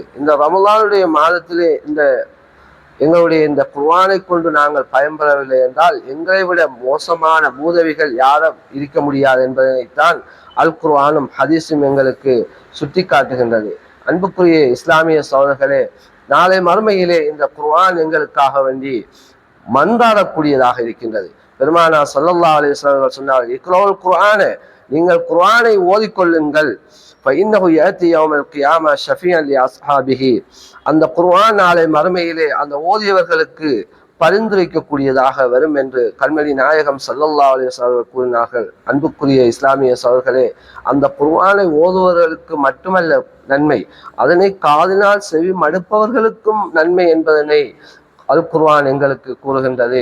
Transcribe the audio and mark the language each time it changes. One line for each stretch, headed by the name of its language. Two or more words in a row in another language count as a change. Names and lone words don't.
Tamil: இந்த ரமலானுடைய மாதத்திலே எங்களுடைய இந்த குர்ஆனை கொண்டு நாங்கள் பயன்பெறவில்லை என்றால் எங்களை விட மோசமான பூதவிகள் யாரும் இருக்க முடியாது என்பதைத்தான் அல் குர்ஆனும் ஹதீஸும் எங்களுக்கு சுட்டி காட்டுகின்றது. அன்புக்குரிய இஸ்லாமிய சகோதரர்களே, நாளை மறுமையிலே இந்த குர்ஆன் எங்களுக்காக வேண்டி மன்றாடக்கூடியதாக இருக்கின்றது. பெருமானா
Arabic: صلى الله عليه وسلم
Tamil: சொன்னார்கள்,
Arabic: اقرؤوا القرآن,
Tamil: நீங்கள் குர்ஆனை ஓதிக்கொள்ளுங்கள்.
Arabic: فإنه يأتي يوم القيامة شفيعا لأصحابه.
Tamil: அந்த குர்ஆன் நாளை மறுமையிலே அந்த ஓதியவர்களுக்கு பரிந்துரைக்கக்கூடியதாக வரும் என்று கண்மணி நாயகம்
Arabic: صلى الله عليه وسلم
Tamil: கூறினார்கள். அன்புக்குரிய இஸ்லாமிய சகோதரர்களே, அந்த குர்ஆனை ஓதுவதற்கு மட்டுமல்ல நன்மை, அதனை காதினால் செவி மடுப்பவர்களுக்கும் நன்மை என்பதனை அல் குர்ஆன் எங்களுக்கு கூறுகின்றது.